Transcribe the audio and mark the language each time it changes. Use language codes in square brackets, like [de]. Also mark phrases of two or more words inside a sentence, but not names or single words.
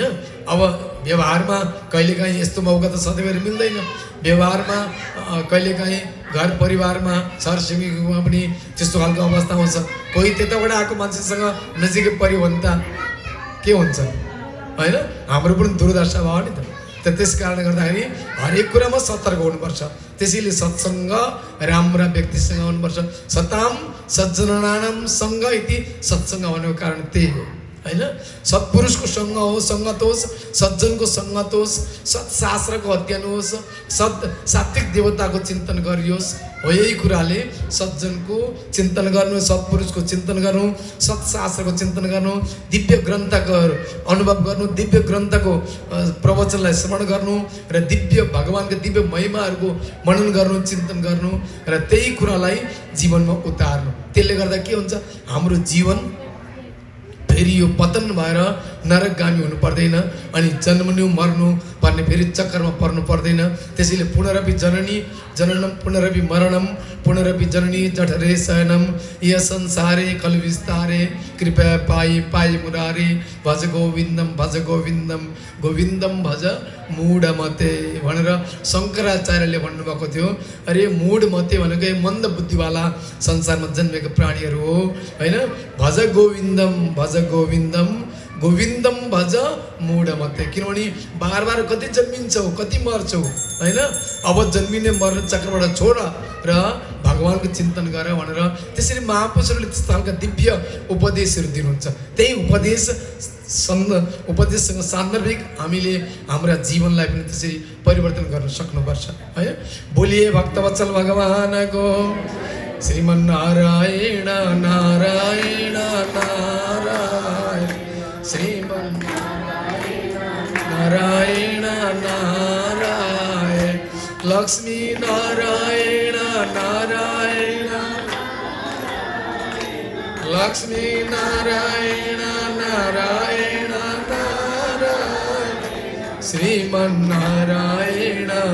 [ne] अब व्यवहारमा कहिलेकाहीँ यस्तो मौका त सधैँभरि मिल्दैन, व्यवहारमा कहिलेकाहीँ घर परिवारमा छरछिमेकीमा पनि त्यस्तो खालको अवस्था हुन्छ। कोही त्यताबाट आएको मान्छेसँग नजिकै पऱ्यो भने त के हुन्छ होइन, हाम्रो पनि दुर्दशा भयो नि त। त्यस कारणले गर्दाखेरि हरेक कुरामा सतर्क हुनुपर्छ। त्यसैले सत्सङ्ग राम्रा व्यक्तिसँग हुनुपर्छ। [sa] सताम सज्जनानाम सङ्ग इति सत्सङ्ग [ne] भनेको कारण त्यही हो होइन। सत्पुरुषको सङ्ग होस्, सङ्गत होस्, सज्जनको सङ्गत होस्, सत्शास्त्रको अध्ययन होस्, सात्विक देवताको चिन्तन गरियोस्। हो यही कुराले सज्जनको चिन्तन गर्नु, सत्पुरुषको चिन्तन गर्नु, सत्शास्त्रको चिन्तन गर्नु, दिव्य ग्रन्थको अनुभव गर्नु, दिव्य ग्रन्थको प्रवचनलाई श्रवण गर्नु र दिव्य भगवान्को दिव्य महिमाहरूको मनन गर्नु, चिन्तन गर्नु र त्यही कुरालाई जीवनमा उतार्नु। त्यसले गर्दा के हुन्छ, हाम्रो जीवन फेरि यो पतन भएर नरकगामी हुनु पर्दैन अनि जन्मनु मर्नु पर्ने फेरि चक्करमा पर्नु पर्दैन। [sa] त्यसैले पुनरपि जननी जननम पुनरपि मरणम पुनरपि जननी जठरे शयनम य संसारे खलु विस्तारे कृपया पाई मुरारे भज गोविन्दम गोविन्दम भज मूढमते [ne] भनेर शङ्कराचार्यले भन्नुभएको थियो। अरे मूढमते भनेको मन्द बुद्धिवाला संसारमा जन्मेको प्राणीहरू हो होइन। [sa] भज गोविन्दम गोविन्दम भज मूढमते। [ne] किनभने बार बार कति जन्मिन्छौ, कति मर्छौ होइन, अब जन्मिने मर्ने चक्रबाट छोड र भगवानको चिन्तन गर भनेर त्यसरी महापुरुषहरूले त्यस्तो खालका दिव्य उपदेशहरू दिनुहुन्छ। त्यही उपदेशसँग सान्दर्भिक हामीले हाम्रा जीवनलाई पनि त्यसरी परिवर्तन गर्न सक्नुपर्छ होइन। बोलिए भक्तवत्सल भगवानको श्रीमन्नारायण नारायण नारायण श्रीमन्नारायण नारायण नारायण लक्ष्मी नारायण नारायण लक्ष्मी नारायण नारायण नारायण श्रीमन्नारायण